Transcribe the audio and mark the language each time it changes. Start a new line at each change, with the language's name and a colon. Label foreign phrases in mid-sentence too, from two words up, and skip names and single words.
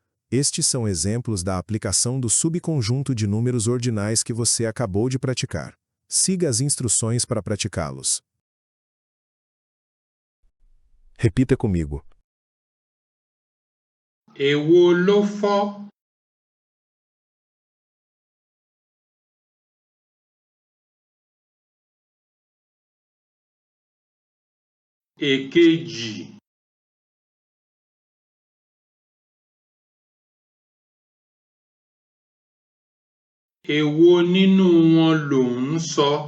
Portuguese: Estes são exemplos da aplicação do subconjunto de números ordinais que você acabou de praticar. Siga as instruções para praticá-los. Repita comigo.
Yoruba: Èwo ló fọ́? Èkejì. Èwo nínú wọn lò ń sọ?